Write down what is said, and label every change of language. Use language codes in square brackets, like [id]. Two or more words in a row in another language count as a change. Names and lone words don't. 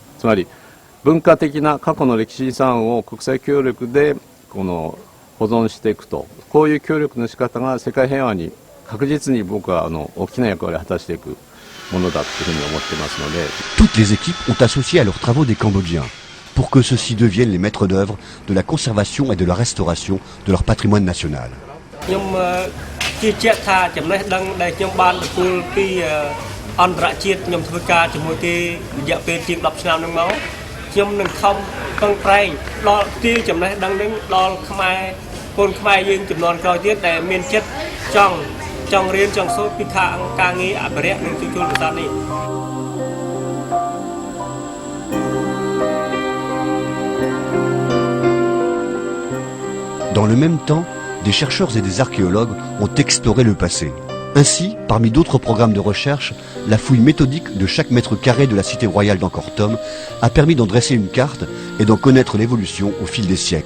[ja] つまり文化的な過去の歴史遺産を国際協力で保存していくと、こういう協力の仕方が世界平和に確実に僕は大きな役割を果たしていくものだというふうに思っていますので。 [fr] Toutes les équipes ont associé à leurs travaux des Cambodgiens pour que ceux-ci deviennent les maîtres d'œuvre de la conservation et de la restauration de leur patrimoine national. [km] ខ្ញុំជឿជាក់ថាចំណេះដឹងដែលខ្ញុំបានទទួលពីអន្តរជាតិខ្ញុំធ្វើការជាមួយគេរយៈពេលជាង10ឆ្នាំហ្នឹងមកខ្ញុំនឹងខំប្រឹងប្រែងដល់ទីចំណេះដឹងនេះដល់ខ្មែរកូនខ្មែរយើងចំនួនក្រោយទៀតដែលមានចិត្តចង់រៀនចង់សូត្រពីខាងការងារអភិរក្សនិងជួសជុលប្រាសាទនេះ [fr] Dans le même temps, des chercheurs et des archéologues ont exploré le passé. Ainsi, parmi d'autres programmes de recherche, la fouille méthodique de chaque mètre carré de la cité royale d'Angkor Thom a permis d'en dresser une carte et d'en connaître l'évolution au fil des siècles.